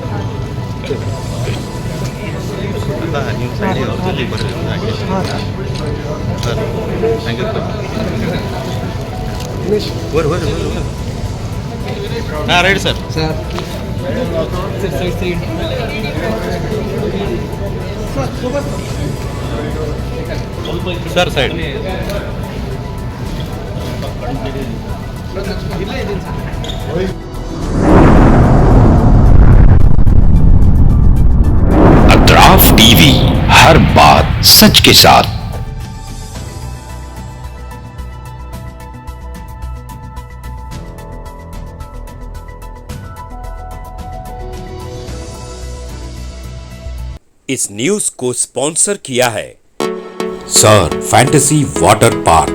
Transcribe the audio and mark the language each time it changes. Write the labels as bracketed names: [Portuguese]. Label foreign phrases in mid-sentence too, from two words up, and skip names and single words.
[Kannada] ನೀವು ಸೈಡ್ ಜೊತೆಗೆ ಬರ್ರಿ ಸರ್ [English] thank you [Kannada] ಹಾಂ [English] right sir sir side [Hindi] अतराफ TV, हर बात सच के साथ। इस न्यूज को स्पॉन्सर किया है सर फैंटेसी वाटर पार्क।